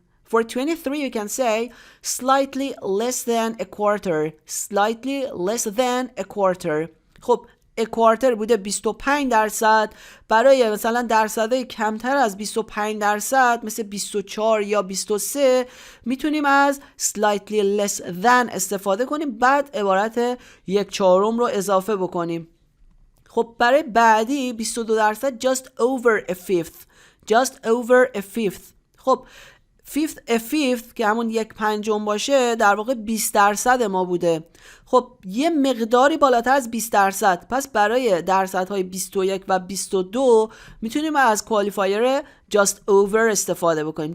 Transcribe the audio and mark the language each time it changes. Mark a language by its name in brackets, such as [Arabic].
[English] For 23 you can say slightly less than a quarter. slightly less than a quarter. [Persian] خب [English] a quarter [Persian] بوده 25%. برای مثلا درصدهای کمتر از 25% مثل 24 یا 23 میتونیم از [English] slightly less than [Persian] استفاده کنیم، بعد عبارت 1/4 رو اضافه بکنیم. خب برای بعدی 22% [English] just over a fifth. just over a fifth. [Persian] خب [English] a fifth [Persian] که همون 1/5 باشه در واقع 20% ما بوده. خب یه مقداری بالاتر از 20%. پس برای درصدهای 21 و 22 میتونیم از کوالیفایر [English] just over [Persian] استفاده بکنیم.